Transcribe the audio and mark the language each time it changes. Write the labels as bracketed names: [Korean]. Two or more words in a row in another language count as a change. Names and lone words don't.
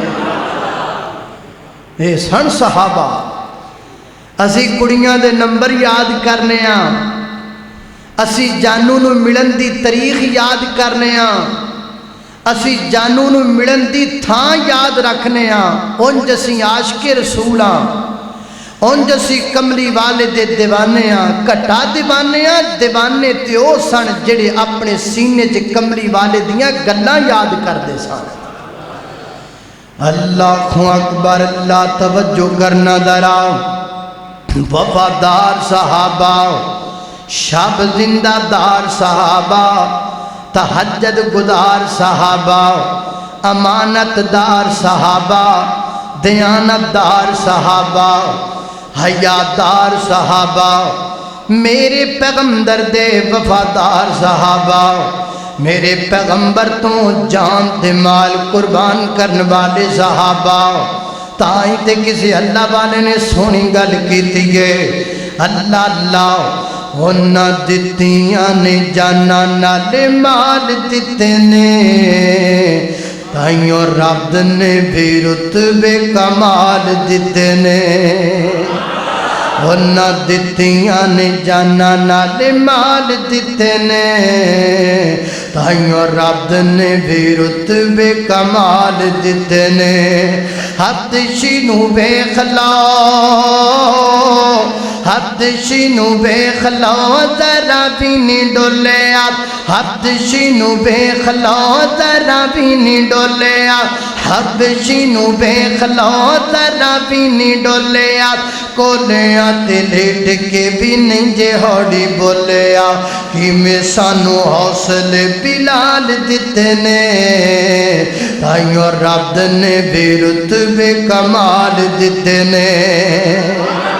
[Punjabi] اے سن صحابہ، اسی کڑیاں دے نمبر یاد کرنے ہاں، اسی جانو نو ملن دی تاریخ یاد کرنے ہاں، اسی جانو نو ملن دی تھاں یاد رکھنے ہاں۔ انج اسی عاشق رسول ہاں، انج اسی کملی والے دے دیوانے ہاں۔ کٹا دیوانے ہاں، دیوانے تے او سن جڑے اپنے سینے چ کملی والے دیاں گلاں یاد کردے سن۔ [Arabic] اللہ اکبر، [Punjabi] اللہ توجہ کرنا ذرا۔ وفادار صحابہ، شب زندہ دار صحابہ، تہجد گزار صحابہ، امانت دار صحابہ، دیانت دار صحابہ، حیادار صحابہ، میرے پیغمبر دے وفادار صحابہ، میرے پیغمبر تو جان تے مال قربان کرنے والے صحابہ۔ تائیں تے کسی اللہ والے نے سونی گل کیتی ہے، اللہ اللہ انہاں دتیاں نے جانا نالے مال دتے نے، تائیوں رب نے بھی رتبے کمال دتے نے۔ انہاں دتیاں نے جانا نالے مال دتے نے، تائیوں رب نے بھی رتبے کمال دتے نے۔ حبشی نو ویکھ لو، حبشی نو ویکھ لو ذرا بھی نہیں ڈولیا، حبشی نو ویکھ لو ذرا بھی نہیں ڈولیا، حبشی نو ویکھ لو ذرا بھی نہیں ڈولیا، کولیاں تے لیٹ کے بھی نہیں جے ہوڑی بولیا، کیویں سانو حوصلے بلال دتے نے، تائیوں رب نے بھی رتبے کمال دتے نے۔